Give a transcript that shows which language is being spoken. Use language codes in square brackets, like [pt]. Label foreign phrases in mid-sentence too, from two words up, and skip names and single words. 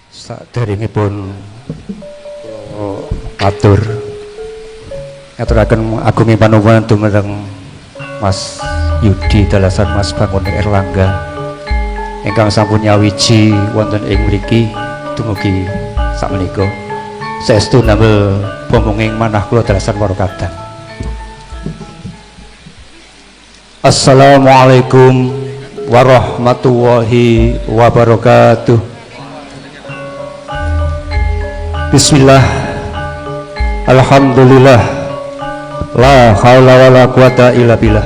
[jv] Saderengipun matur ngaturaken agunging panuwun dumateng Mas Yudi dalasan Mas Bangun Erlangga ingkang sampun nyawiji wonten ing mriki dumugi sakmenika saestu damel pomonging manah kula dalasan para kadang. [ar] السلام عليكم ورحمة الله وبركاته. بسم الله، الحمد لله، لا حول ولا قوة إلا بالله.